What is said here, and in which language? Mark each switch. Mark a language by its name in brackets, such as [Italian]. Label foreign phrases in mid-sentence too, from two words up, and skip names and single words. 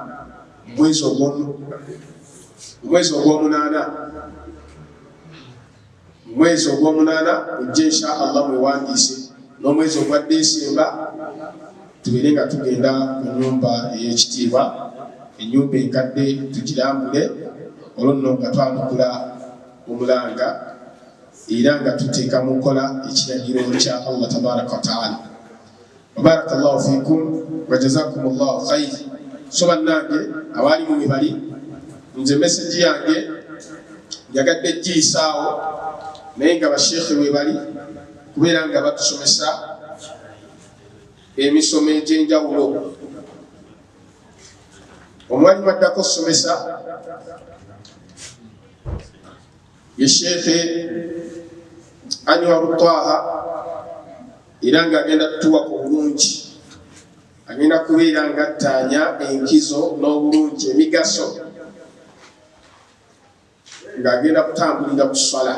[Ganda] mwezi ogw'omunaana mujje [Arabic] إن شاء الله [Ganda] mwewandiise, n'omwezi ogwa Desemba tubire nga tugenda mu nnyumba ey'ekitiibwa, ennyumba enkadde tugirambule, olwo nno nga twanukula omulanga era nga tuteeka mu nkola ekiragiro kya Allah [Arabic] تبارك وتعالى. بارك الله فيكم وجزاكم الله خير. [Ganda] So bannange abali mu mibali, nze message yange yagadde giyisaawo naye nga basheekhe we bali kubeera nga batusomesa emisomo egy'enjawulo. Omwalimu addako okusomesa ye Sheekhe Anwar Taha, era nga agenda tutuwa ku bulungi, agenda kubeera nga attaanya enkizo n'obulungi emigaso ng'agenda kutambulira ku swala.